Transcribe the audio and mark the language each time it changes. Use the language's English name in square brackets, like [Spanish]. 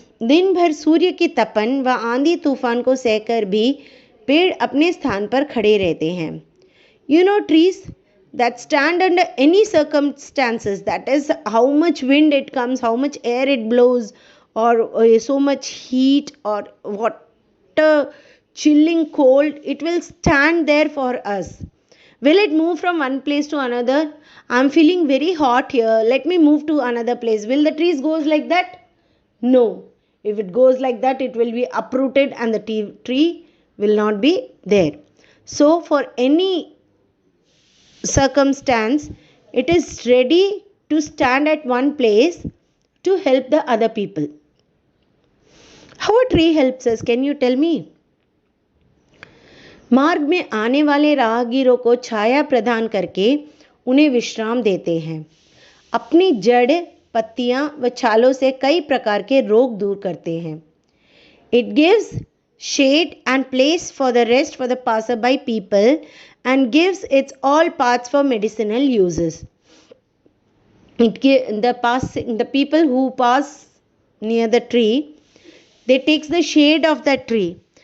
[Hindi] दिन भर सूर्य की तपन व आंधी तूफान को सहकर भी पेड़ अपने स्थान पर खड़े रहते हैं. [English] You know trees that stand under any circumstances, that is how much wind it comes, how much air it blows, or so much heat or what chilling cold, it will stand there for us. Will it move from one place to another? I'm feeling very hot here, let me move to another place. Will the trees goes like that? No. If it goes like that, it will be uprooted and the tree will not be there. So for any circumstance, it is ready to stand at one place to help the other people. How a tree helps us, can you tell me? [Hindi] मार्ग में आने वाले राहगीरों को छाया प्रदान करके उन्हें विश्राम देते हैं. अपनी जड़, पत्तियां व छालों से कई प्रकार के रोग दूर करते हैं. [English] It gives shade and place for the rest for the passerby people and gives its all parts for medicinal uses. The people who pass near the tree, they takes the shade of that tree.